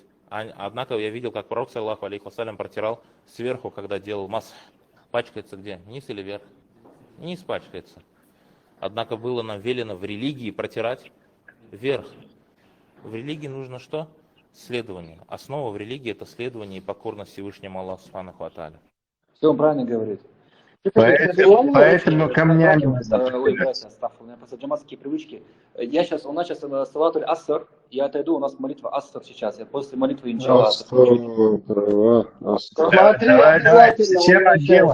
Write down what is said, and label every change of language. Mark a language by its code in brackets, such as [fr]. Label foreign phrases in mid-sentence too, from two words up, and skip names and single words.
[ru] Однако я видел, как пророк, [ar] صلى الله عليه وسلم, [ru] протирал сверху, когда делал масх. Пачкается где? Низ или вверх? Низ пачкается. Однако было нам велено в религии протирать вверх. В религии нужно что? Следование. Основа в религии — это следование и покорность Всевышнему Аллаху [ar] سبحانه وتعالى. [ru] Все он правильно говорит. Поэтому камнями... Ой, братья, у меня просто джаматские привычки. У нас сейчас [ar] صلاة العصر, [ru] я отойду, у нас молитва ассар сейчас. Я после молитвы иншаллах. Всем отделом.